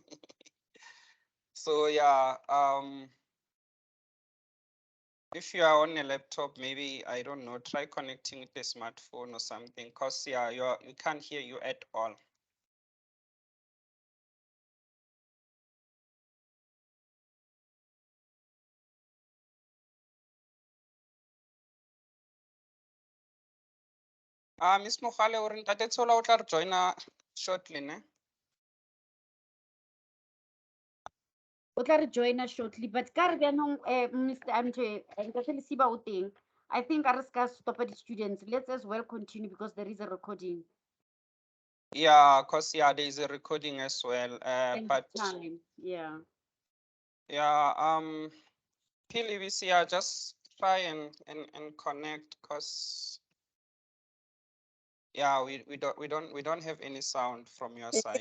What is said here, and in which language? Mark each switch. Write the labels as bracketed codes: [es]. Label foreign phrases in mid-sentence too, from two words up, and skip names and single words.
[en] So yeah, if you are on a laptop, maybe, I don't know, try connecting with a smartphone or something, because yeah, you can't hear you at all. [nso] Miss Mogale, o re Ntate Tshola o tla re joina shortly, ne? O tla re [en] join us shortly, but [nso] ka re bjanong Mr. Ntate Lesiba o teng. [en] I think [nso] a re ska [en] stop the students. Let's as well continue because there is a recording. Yeah, because yeah, there is a recording as well. And But time, yeah. yeah, PLVC, yeah, just try and connect, because yeah, we don't have any sound from your side.